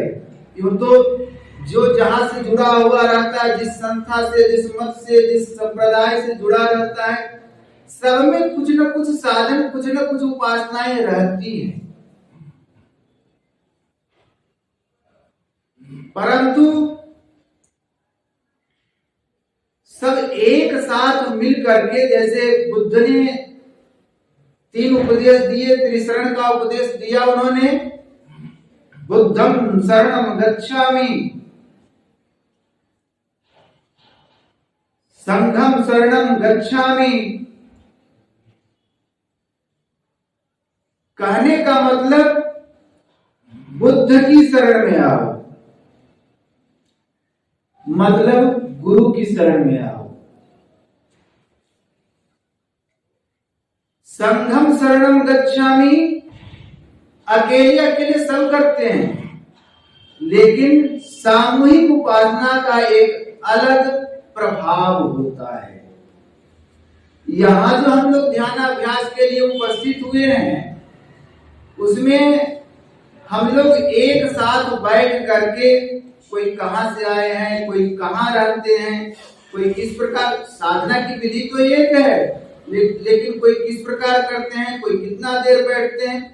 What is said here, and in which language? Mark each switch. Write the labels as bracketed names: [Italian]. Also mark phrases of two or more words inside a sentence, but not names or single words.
[Hindi] यूं तो जो जहां से जुड़ा हुआ रहता है, जिस संस्था से, जिस मत से, जिस संप्रदाय से जुड़ा रहता है, सब में कुछ न कुछ साधन, कुछ न कुछ उपासनाएं रहती हैं। परंतु सब एक साथ मिल करके, जैसे बुद्ध ने 3 उपदेश दिए, त्रिशरण का उपदेश दिया उन्होंने, [Pali] बुद्धं शरणं गच्छामि, संघं शरणं गच्छामि। [Hindi] कहने का मतलब बुद्ध की शरण में आओ, मतलब गुरु की शरण में आओ। [Pali] संघम शरणम गच्छामि, [Hindi] अकेले अकेले सब करते हैं, लेकिन सामूहिक उपासना का एक अलग प्रभाव होता है। यहां जो हम लोग ध्यानाभ्यास के लिए उपस्थित हुए हैं, उसमें हम लोग एक साथ बैठ करके, कोई कहां से आए हैं, कोई कहां रहते हैं, कोई किस प्रकार, साधना की विधि तो एक है, लेकिन कोई किस प्रकार करते हैं, कोई कितना देर बैठते हैं।